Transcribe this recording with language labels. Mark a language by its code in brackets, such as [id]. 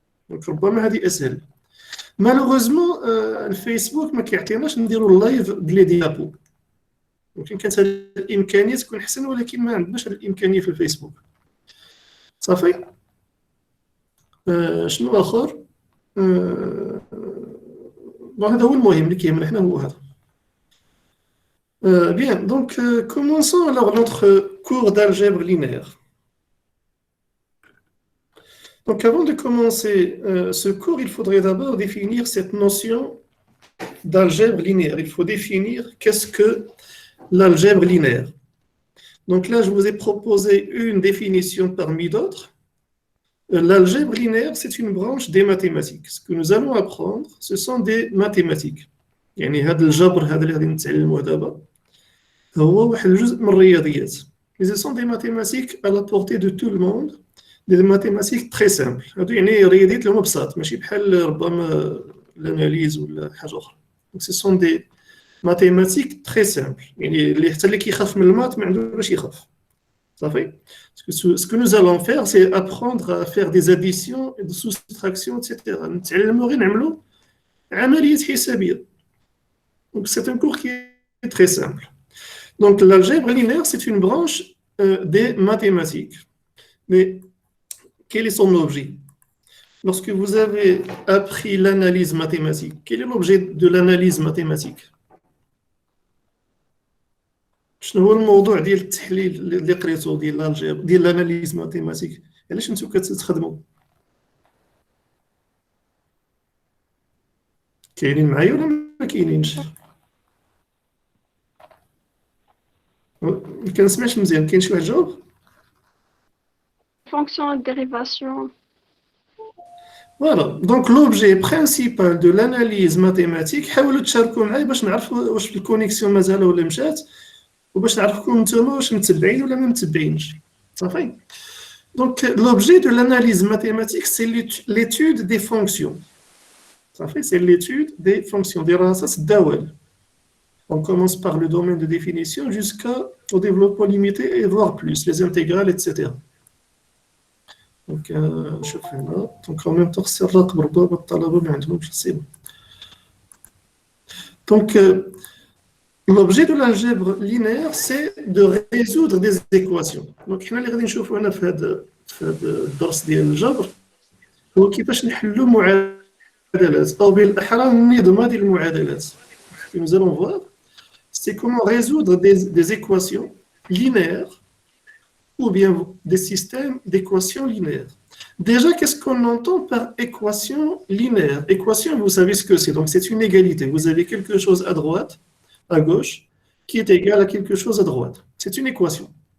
[ar] دونك ربما هذه اسهل. مالوغوزمون الفيسبوك ما كيعطيناش نديروا اللايف بلي ديابو. يمكن كانت هذه الامكانيه تكون احسن ولكن ما عندناش هذه الامكانيه في الفيسبوك. صافي. شنو اخر؟ هذا هو المهم اللي كيهمنا حنا هو هذا. [fr] Bien, donc commençons alors notre cours d'algèbre linéaire. Donc avant de commencer ce cours, il faudrait d'abord définir cette notion d'algèbre linéaire. Il faut définir qu'est-ce que l'algèbre linéaire. Donc là, je vous ai proposé une définition parmi d'autres. L'algèbre linéaire, c'est une branche des mathématiques. Ce que nous allons apprendre, ce sont des mathématiques. [ar] يعني هذا الجبر هذا اللي غادي نتعلموه دابا هو واحد الجزء من الرياضيات. [fr] Mais ce sont des mathématiques à la portée de tout le monde, des mathématiques très simples. [ar] هادو يعني رياضيات اللي هما بساط ماشي بحال ربما الاناليز ولا حاجه اخرى. [fr] Donc ce sont des mathématiques très simples. [ar] يعني اللي حتى اللي كيخاف من المات ما عندوش باش يخاف. صافي. [fr] Ce que nous allons faire, c'est apprendre à faire des additions et des soustractions, etc. [ar] نتعلموا غير نعملوا عمليات حسابيه. [fr] Donc c'est un cours qui est très simple. Donc l'algèbre linéaire, c'est une branche des mathématiques. Mais quel est son objet? Lorsque vous avez appris l'analyse mathématique, quel est l'objet de l'analyse mathématique? [ar] شنو هو الموضوع ديال التحليل اللي قريتو ديال الالجبر ديال الاناليز ماتيماتيك؟ علاش نتو كتخدموا؟ كاينين معايا ولا ما كاينينش؟ ما كنسمعش مزيان. كاين شي واحد جاوب؟ [fr] Fonction et dérivation. Voilà. Donc l'objet principal de l'analyse mathématique, [ar] حاولوا تشاركوا معايا باش نعرفوا واش الكونيكسيون مازال ولا مشات وباش نعرفكم نتوما واش متبعين ولا ما متبعينش. صافي. [fr] Donc l'objet de l'analyse mathématique c'est l'étude des fonctions. [ar] صافي. [fr] C'est l'étude des fonctions. [ar] دراسة الدوال. [fr] On commence par le domaine de définition jusqu'au développement limité et voire plus, les intégrales, etc. [ar] Donc, نشوف هنا. [fr] Donc, en même temps, c'est [ar] الرقم ربما الطلبة ما عندهمش السيبة. [fr] Donc, l'objet de l'algèbre linéaire, c'est de résoudre des équations. [ar] Donc, حنا اللي غادي نشوفوا هنا في هذا الدرس ديال الجبر هو كيفاش نحلوا معادلات أو بالأحرى النظام ديال المعادلات. [fr] Nous allons voir, c'est comment résoudre des équations linéaires ou bien des systèmes d'équations linéaires. Déjà, qu'est-ce qu'on entend par équation linéaire? Équation, vous savez ce que c'est. Donc, c'est une égalité. Vous avez quelque chose à droite, à gauche, qui est égal à quelque chose à droite. C'est une équation.